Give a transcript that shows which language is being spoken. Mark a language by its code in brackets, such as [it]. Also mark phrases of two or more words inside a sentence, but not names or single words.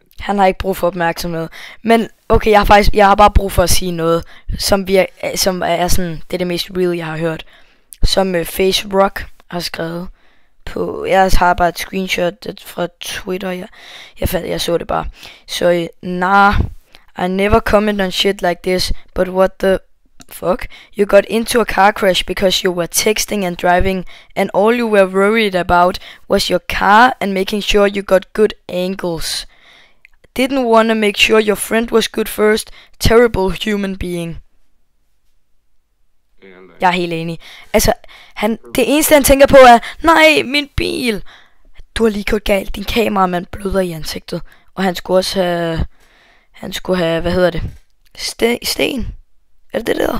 [da] Han har ikke brug for opmærksomhed. Men okay, jeg har bare brug for at sige noget, som er sådan, det er det mest real, jeg har hørt. Som Face Rock har skrevet på, jeg har bare et screenshot fra Twitter, jeg så det bare. [en] Så I never comment on shit like this, but what the fuck? You got into a car crash because you were texting and driving, and all you were worried about was your car and making sure you got good angles. Didn't wanna make sure your friend was good first. Terrible human being. [da] Jeg er helt enig. Altså, det eneste han tænker på er, nej, min bil. Du har lige gjort galt. Din kameramand bløder i ansigtet. Og han skulle også have, hvad hedder det? Sten? Er det det der?